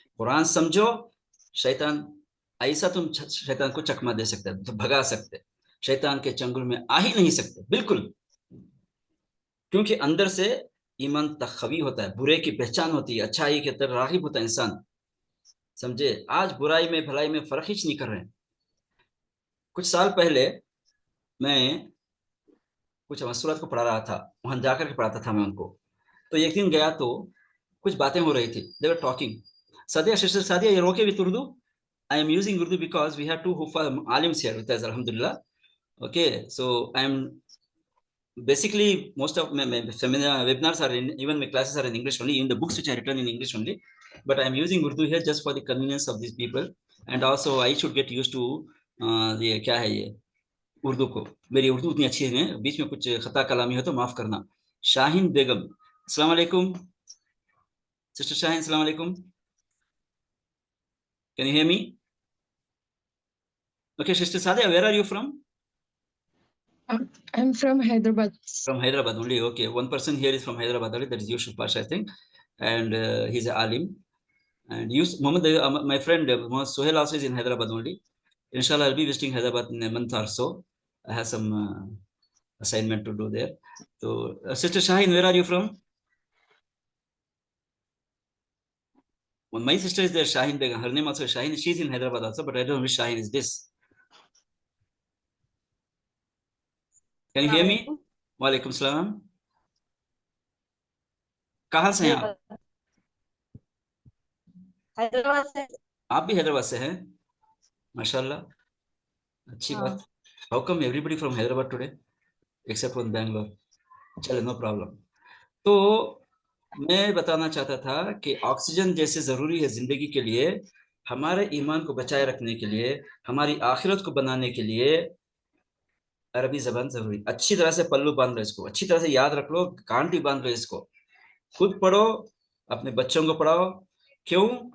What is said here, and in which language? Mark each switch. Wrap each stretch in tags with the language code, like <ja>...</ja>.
<hi>कुरान समझो, शैतान ऐसा, तुम शैतान को चकमा दे सकते हो, तो भगा सकते, शैतान के चंगुल में आ ही नहीं सकते बिल्कुल, क्योंकि अंदर से ईमान तखवी होता है, बुरे की पहचान होती है, अच्छाई के तरफ राग़िब होता है इंसान, समझे? आज बुराई में भलाई में फर्क ही नहीं कर रहे हैं। कुछ साल पहले मैं कुछ मसूरात को पढ़ा रहा था, वहां जाकर के पढ़ाता था मैं उनको। तो एक दिन गया तो कुछ बातें हो रही थी,</hi> <en>They were talking. Sadia, sister Sadia, you're okay with Urdu? I am using Urdu because we have two alims here with us, alhamdulillah. Okay, so I am basically, most of my webinars are in, even my classes are in English only, in the books which are written in English only, but I am using Urdu here just for the convenience of these people, and also I should get used to</en> <hi>ये क्या है ये उर्दू को। मेरी उर्दू उतनी अच्छी है, बीच में कुछ खता कलामी हो तो माफ करना। शाहीन बेगम, अस्सलाम वालेकुम। सिस्टर शाहीन, अस्सलाम वालेकुम।</hi> <en>Can you hear me? Okay, sister Sadia, where are you from? I'm from Hyderabad. From Hyderabad only. Okay, one person here is from Hyderabad only, that is Yusuf Pasha, I think, and he's an alim. And Muhammad, my friend Muhammad Sohail also is in Hyderabad only. Inshallah, I'll be visiting Hyderabad in a month or so. I have some assignment to do there. So, Sister Shaheen, where are you from? Well, my sister is there, Shaheen Begum. Her name also is Shaheen. She's in Hyderabad also, but I don't know which Shaheen is this. Can you hear me? Walaikum salam.</en> <hi>कहाँ से हैं आप? हैदराबाद से। आप भी हैदराबाद से हैं? माशाल्लाह, अच्छी बात।</hi> <en>How come everybody from Hyderabad today except from Bangalore?</en> <hi>चलो,</hi> <en>No problem.</en> <hi>तो मैं बताना चाहता था कि ऑक्सीजन जैसे ज़रूरी है ज़िंदगी के लिए, हमारे ईमान को बचाए रखने के लिए, हमारी आखिरत को बनाने के लिए अरबी ज़बान ज़रूरी। अच्छी तरह से पल्लू बांध लो इसको, अच्छी तरह से याद रख लो, गांठी बांध लो इसको, खुद पढ़ो, अपने बच्चों को पढ़ाओ। क्यों?</hi>